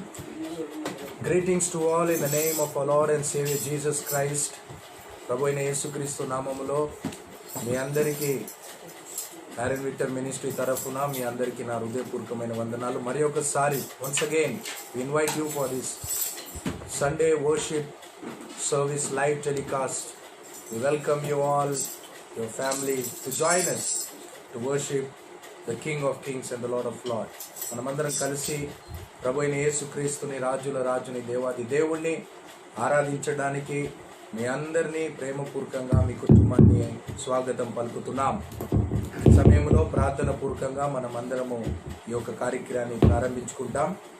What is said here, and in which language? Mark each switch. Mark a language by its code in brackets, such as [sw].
[en] Greetings to all in the name of our Lord and Savior Jesus Christ. [te] ప్రభు అయిన యేసుక్రీస్తు నామములో మీ అందరికీ Aaron Victor ministry తరఫున మీ అందరికీ నా హృదయపూర్వకమైన వందనాలు. మరి ఒకసారి [en] Once again we invite you for this Sunday worship service live telecast. We welcome you all, your family, to join us to worship the King of Kings and the Lord of Lords. [te] మనమందరం కలిసి ప్రభు అయిన యేసుక్రీస్తుని, రాజుల రాజుని, దేవాది దేవుణ్ణి ఆరాధించడానికి మీ అందరినీ ప్రేమపూర్వకంగా, మీ కుటుంబాన్ని స్వాగతం పలుకుతున్నాం. ఈ సమయంలో ప్రార్థన పూర్వకంగా మనం అందరము ఈ యొక్క కార్యక్రమాన్ని ప్రారంభించుకుంటాం.